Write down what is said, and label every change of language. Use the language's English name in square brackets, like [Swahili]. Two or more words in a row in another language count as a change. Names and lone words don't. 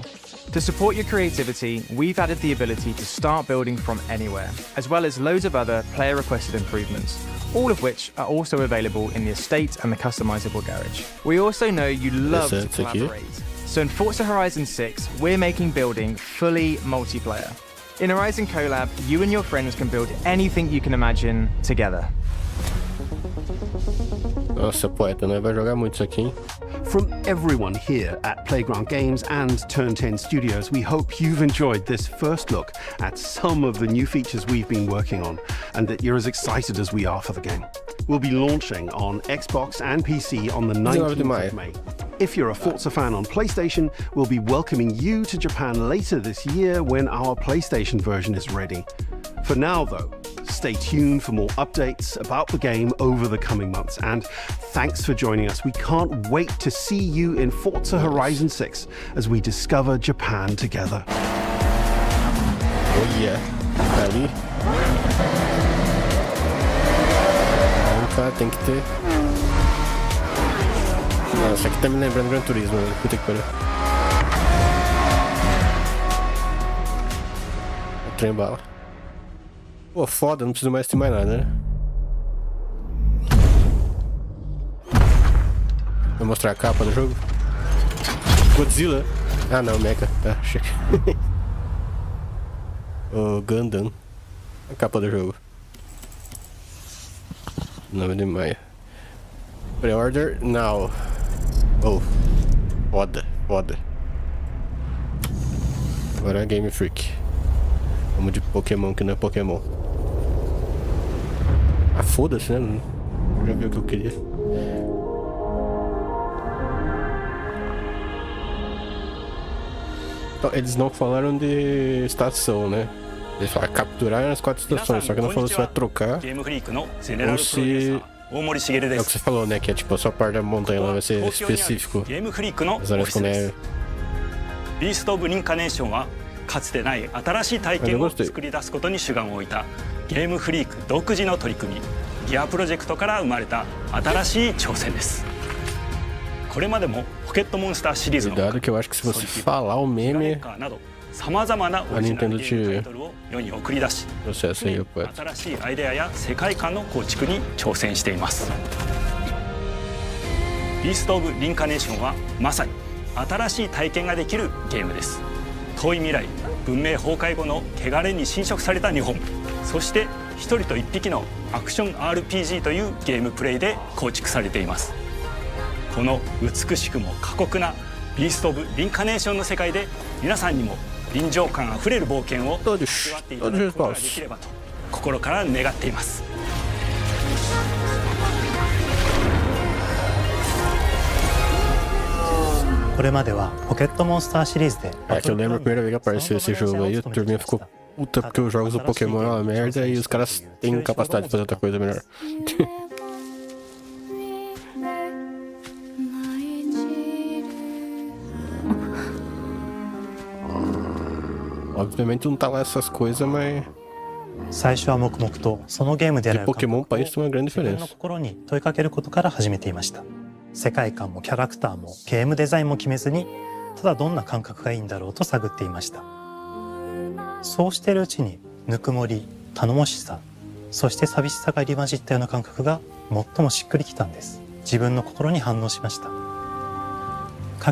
[English] To support your creativity, we've added the ability to start building from anywhere, as well as loads of other player-requested improvements, all of which are also available in the estate and the customizable garage. We also know you love to collaborate, so in Forza Horizon 6, we're making building fully multiplayer. In Horizon Collab, you and your friends can build anything you can imagine together. [Portuguese] Nossa, poeta, né? Vai jogar muito isso aqui, hein? [English] From everyone here at Playground Games and Turn 10 Studios, we hope you've enjoyed this first look at some of the new features we've been working on, and that you're as excited as we are for the game. We'll be launching on Xbox and PC on the 19th of May. If you're a Forza fan on PlayStation, we'll be welcoming you to Japan later this year when our PlayStation version is ready. For now, though, stay tuned for more updates about the game over the coming months, and thanks for joining us. We can't wait to see you in Forza Horizon 6 as we discover Japan together. Oh yeah, [Portuguese] ali. Tem que ter. Nossa, aqui tá me lembrando Gran Turismo, velho. Puta que pariu. O trem bala. Pô, foda, não preciso mais ter mais nada, né? Vou mostrar a capa do jogo. Godzilla. Ah não, Mecha. Tá, chega. O Gundam. A capa do jogo. 9 de maio. [English] Pre-order now. [Portuguese] Oh, foda, foda. Agora é Game Freak. Vamos de Pokémon que não é Pokémon. Ah, foda-se, né? Já viu o que eu queria. Então, eles não falaram de estação, né? Eles falaram capturar as 4 estações, só que não falou se vai trocar ou se... É o que você falou, né? Que é tipo a sua parte da montanha lá vai ser específico. As áreas com neve. [Japanese] ビースト・オブ・リンカネーションはかつてない新しい体験を作り出すことに主眼を置いたゲームフリーク独自の取り組みギアプロジェクトから生まれた新しい挑戦です。これまでもポケットモンスターシリーズの [Portuguese] Cuidado que eu acho que se você falar o meme [Japanese] さまざまなオリジナル Nintendo ゲームタイトルを世に送り出し [Portuguese] processo aí, poeta. [Japanese] 新しいアイデアや世界観の構築に挑戦しています。ビースト・オブ・リンカネーションはまさに新しい体験ができるゲームです。遠い未来、文明崩壊後の汚れに侵食された日本、そして一人と一匹のアクション RPG というゲームプレイで構築されています。この美しくも過酷なビースト・オブ・リンカネーションの世界で皆さんにも臨場感あふれる冒険を味わっていただくことができればと心から願っています。これまではポケットモンスターシリーズで [Portuguese] É que eu lembro a primeira vez que apareceu esse jogo aí, a turminha ficou puta porque os jogos do Pokémon é uma merda e os caras têm capacidade de fazer outra coisa melhor. Obviamente não tá lá essas coisas, mas [Japanese] 最初は黙々とそのゲームである [Portuguese] Pokémon para isso tem uma grande [Japanese] 自分の [Portuguese] diferença. [Japanese] 心に問いかけることから始めていました。世界観もキャラクターもゲームデザインも決めずに、ただどんな感覚がいいんだろうと探っていました。そうしているうちにぬくもり、頼もしさ、そして寂しさが入り混じったような感覚が最もしっくりきたんです。自分の心に反応しました。